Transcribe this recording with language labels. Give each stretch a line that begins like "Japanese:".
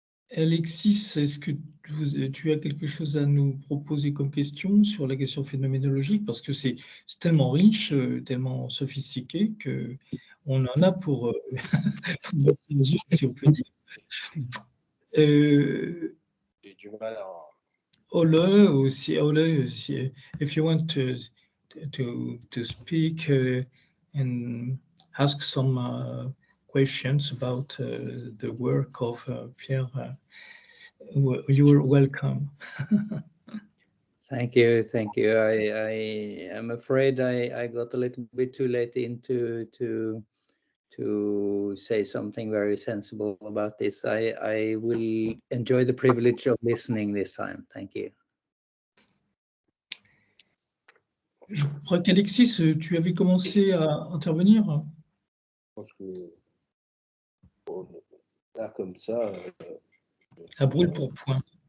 French: Alexis, est-ce que tu as quelque chose à nous proposer comme question sur la question phénoménologique? Parce que c'est tellement riche, tellement sophistiqué qu'on en a pour notre mesure, si on peut dire. J'ai du mal à...
English: Ole, if you want to speak and ask some questions about the work of Pierre, you are welcome. Thank you. I am afraid I got a little bit too late into to say something very sensible about this. I will enjoy the privilege of listening this time. Thank you.
French: Je crois qu'Alexis, tu avais commencé à intervenir. Je pense que là, comme ça... à brûle pour point.